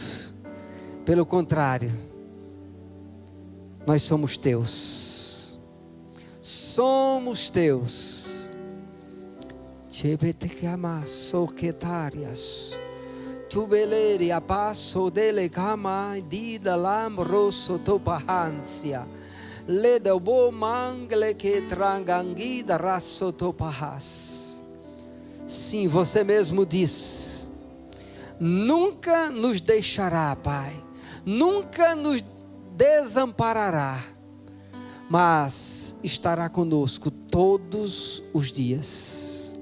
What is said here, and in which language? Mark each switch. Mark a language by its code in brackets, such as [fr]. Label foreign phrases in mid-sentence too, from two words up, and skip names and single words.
[pt] Pelo contrário, nós somos teus. Somos teus. Tubeleri a passo dele cama dida lambroso topahansia. Le del bo mangle que tranganguida rasso topahas. Sim, você mesmo diz: nunca nos deixará, Pai, nunca nos desamparará, mas estará conosco todos os dias.